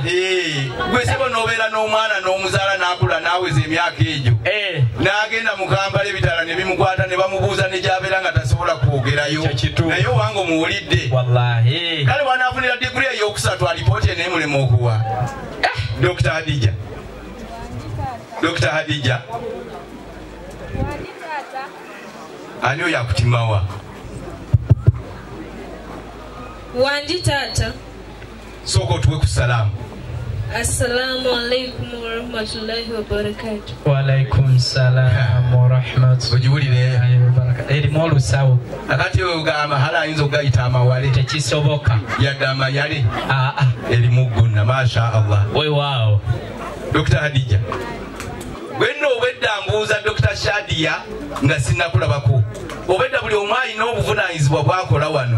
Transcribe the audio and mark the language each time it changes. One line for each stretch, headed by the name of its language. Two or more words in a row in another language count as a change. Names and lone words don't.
Ganda: gwe sebo n'obeera n'omwana n'omuzaala n'akula n'aweza emyaka egyo n'agenda mu kampala ebitala ne bimukwata ne bamubuuza ne gy'abeera nga tasobola kwogerayo naye owange omuwulidde kale wanaafunira diguri ey'okusatu alipooti eneemulema okuwa Dr. Hadija Dr. Hadija ani oyo akutimawa wandi taata sooka otuwe ku salaamu.
Arabic: السلام عليكم ورحمة الله وبركاته. وعليكم السلام ورحمة الله
Ganda: ogiwulire erimu olusawo akati ogamba hala ayinza okugayita amawale tekisoboka yadde amayale erimu gonna
Arabic: ما شاء الله
Ganda: weewaawo. Dr. Hadija bwenno obwedda mbuuza Dr. Shadia nga sinnakulabako obwedda buli omu alina obuvunaanyizibwa bwakola wano.